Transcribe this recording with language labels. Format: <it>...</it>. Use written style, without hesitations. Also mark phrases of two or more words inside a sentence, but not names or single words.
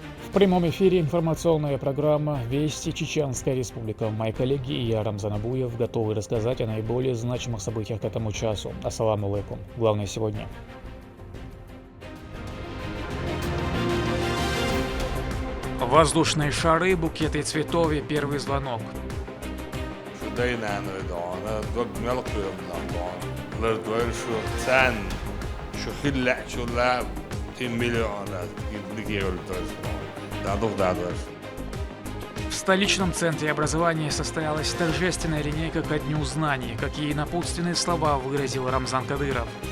<ru>В прямом эфире информационная программа «Вести Чеченская Республика». Мои коллеги и я, Рамзан Абуев, готовы рассказать о наиболее значимых событиях к этому часу.</ru> <ar>السلام عليكم.</ar> <ru>Главное сегодня. Воздушные шары, букеты цветов и первый звонок. В столичном центре образования состоялась торжественная линейка ко Дню знаний, какие напутственные слова выразил Рамзан Кадыров.</ru>